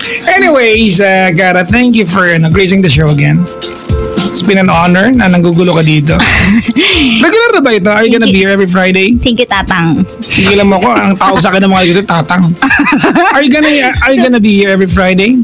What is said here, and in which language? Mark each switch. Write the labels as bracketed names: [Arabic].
[English] Anyways, Gara, thank you for gracing the show again. It's been an honor [Filipino] na nanggugulo ka dito. Regular na ba ito? [English] Are you gonna be here every Friday? Thank you, Tatang. [Filipino] Tigilan mo ko, ang tawag sa akin ng mga dito, tatang. [English] Are you gonna be here every Friday?